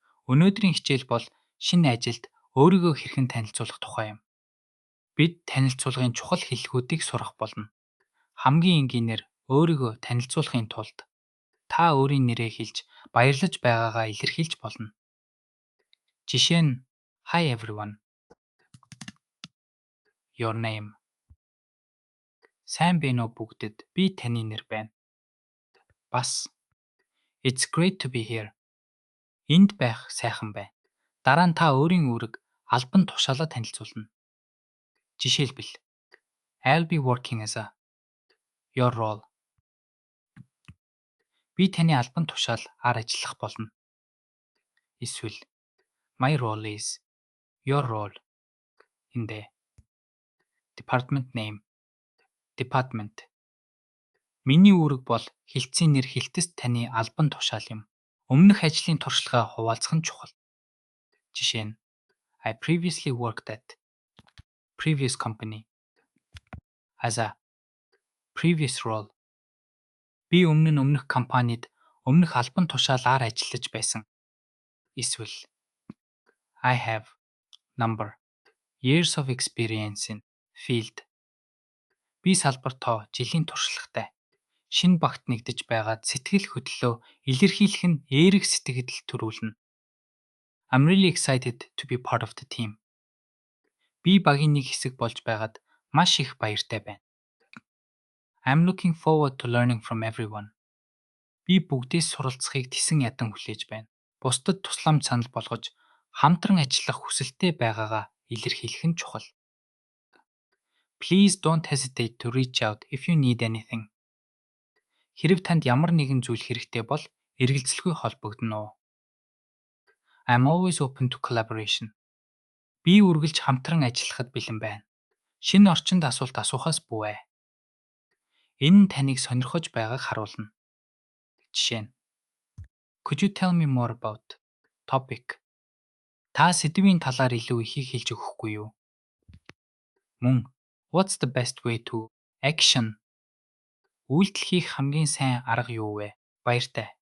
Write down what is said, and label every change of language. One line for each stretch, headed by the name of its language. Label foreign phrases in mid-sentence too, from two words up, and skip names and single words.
Mongolian: Өнөөдрийн хичээл бол шинэ ажилд өөрийгөө хэрхэн танилцуулах тухай юм. Бид танилцуулгын чухал хэллэгүүдийг сурах болно. Хамгийн энгийнээр өөрийгөө танилцуулахын тулд та өөрийн нэрээ хэлж баярлаж байгаагаа илэрхийлж болно. Жишээ нь
English: Hi everyone. Your name.
Mongolian: Сайн байна уу бүгдэд? Би таны нэр байна. Бас
English: It's great to be here.
Mongolian: Энд байх сайхан байна. Дараа нь та өөрийн үүрэг албан тушаалаа танилцуулна.
English: Жишээлбэл I'll be working as a your role.
Mongolian: Би таны албан тушаалаар ажиллах болно.
English: Эсвэл My role is your role in the department name. Department.
Mongolian: Миний үүрэг бол хэлтсийн нэр хэлтэст таны албан тушаал юм. Өмнөх ажлын туршлагаа хуваалцах нь чухал. Жишээ нь
English: I previously worked at previous company as a previous role.
Mongolian: Би өмнөх компанид өмнөх албан тушаалаар ажиллаж байсан.
English: Эсвэл I have number years of experience in field.
Mongolian: Би салбартаа жилийн туршлагатай. Шинэ багт нэгдэж байгаад сэтгэл хөдлөлөө илэрхийлэх нь эерэг сэтгэл төрүүлнэ.
English: I'm really excited to be part of the team.
Mongolian: Би багийн нэг хэсэг болж байгаад маш их баяртай байна.
English: I'm looking forward to learning from everyone.
Mongolian: Би бүгдээс суралцахыг тесэн ядан хүлээж байна. Бусдад тусламж санал болгож хамтран ажиллах хүсэлтэй байгаагаа илэрхийлэх нь чухал.
English: Please don't hesitate to reach out if you need anything.
Mongolian: Хэрэв танд ямар нэгэн зүйл хэрэгтэй бол эргэлзэлгүй холбогдно уу.
English: I'm always open to collaboration.
Mongolian: Би үргэлж хамтран ажиллахад бэлэн байна. Шинэ орчинд асуулт асуухаас бүү. Энэ нь таныг сонирхож байгааг харуулна. Жишээ нь
English: Could you tell me more about topic?
Mongolian: Та сэдвийн талаар илүү ихийг хэлж өгөхгүй юу?
English: Мөн What's the best way to action?
Mongolian: Үйлдэл хийх хамгийн сайн арга юу вэ? Баяртай.